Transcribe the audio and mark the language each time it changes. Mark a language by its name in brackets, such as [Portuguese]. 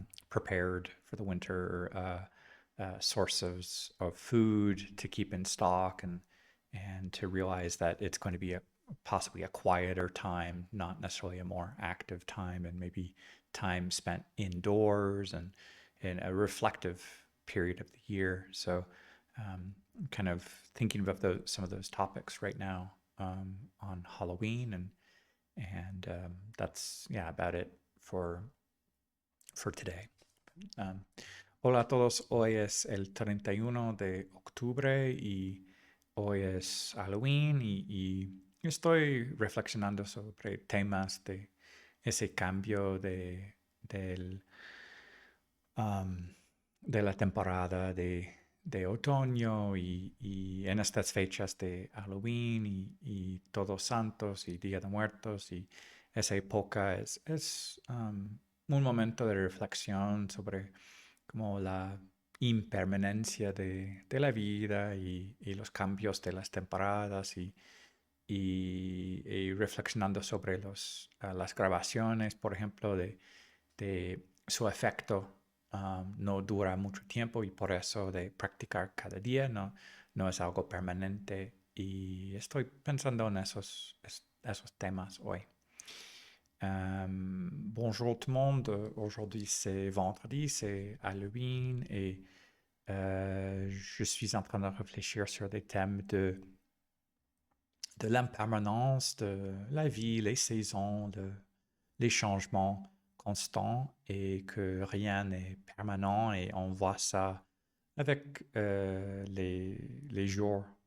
[English] prepared for the winter sources of food to keep in stock, and to realize that it's going to be a possibly a quieter time, not necessarily a more active time, and maybe time spent indoors and in a reflective period of the year. So, kind of thinking about some of those topics right now on Halloween, and that's, yeah, about it for today. [Spanish] Um, Hola a todos, hoy es el 31 de octubre y hoy es Halloween, y estoy reflexionando sobre temas de ese cambio um, de la temporada de otoño, y en estas fechas de Halloween y Todos Santos y Día de Muertos, y esa época es un momento de reflexión sobre como la impermanencia de la vida, y los cambios de las temporadas, y reflexionando sobre las grabaciones, por ejemplo, de su efecto. No dura mucho tiempo, y por eso de practicar cada día no es algo permanente, y estoy pensando en esos temas hoy. [French] Bonjour tout le monde, aujourd'hui c'est vendredi, c'est Halloween, et je suis en train de réfléchir sur des thèmes de l'impermanence, de la vie, les saisons, les changements constants, et que rien n'est permanent, et on voit ça avec les jours